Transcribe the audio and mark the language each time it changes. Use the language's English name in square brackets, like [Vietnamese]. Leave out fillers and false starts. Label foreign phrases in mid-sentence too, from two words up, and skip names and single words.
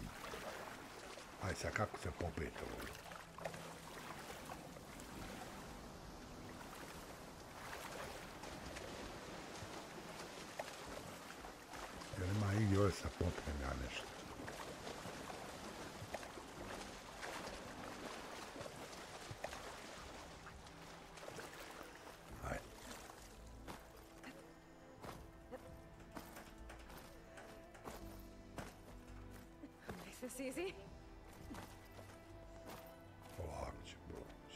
[Croatian] Ajde sad, kako se popet ovdje? Jel ima igdje ovdje se popnem ja nešto? Ajde. [English] Make this easy. [Croatian] Polako ću proći.